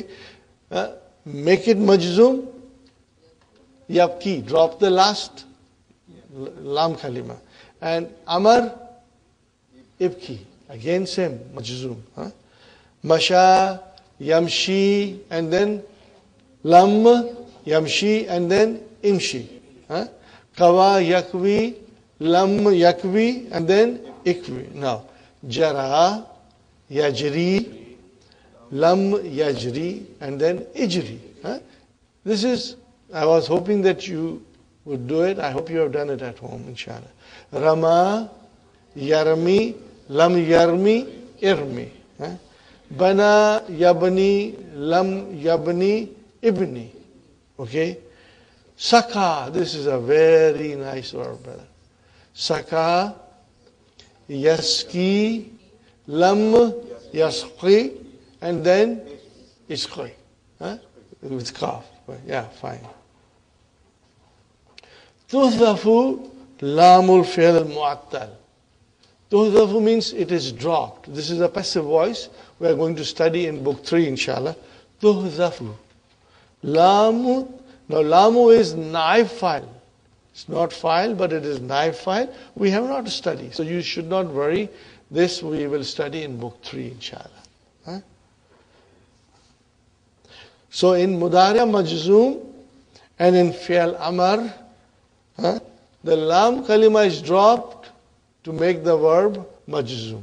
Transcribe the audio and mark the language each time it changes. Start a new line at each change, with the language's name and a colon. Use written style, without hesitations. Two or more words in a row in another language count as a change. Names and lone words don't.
English: Make it
Arabic: مجزوم، يبكي,
English: drop the last
Arabic: لام كلمة.
English: And
Arabic: أمر، ابك,
English: again same, Majzum.
Arabic: مشى، يمشي,
English: and then
Arabic: لم، يمشي,
English: and then
Arabic: Imshi. كوى، يكوي، لم، يكو,
English: and then Ikvi. Now, Jara,
Arabic: يجري، لم، يجر,
English: and then Ijri. This is, I was hoping that you would do it. I hope you have done it at home, inshallah.
Arabic: رمى، يرمي، لم يرم، ارم. بنى، يبني، لم يبن، ابن.
English: Okay? Saka, this is a very nice word, brother.
Arabic: سقى، يسقي، لم يسق,
English: and then Isqi. With kaf. Yeah, fine.
Arabic: تحذف لام الفعل المعتل.
English: Tuhdafu means it is dropped. This is a passive voice. We are going to study in book 3, inshallah.
Arabic: تحذف. لام.
English: Now, lamu is
Arabic: نائب فاعل.
English: It's not file, but it is
Arabic: نائب فاعل.
English: We have not studied. So you should not worry. This we will study in book 3, inshallah. So in
Arabic: مضارع مجزوم
English: and in
Arabic: فعل أمر,
English: the
Arabic: لام كلمة
English: is dropped to make the verb Majzum.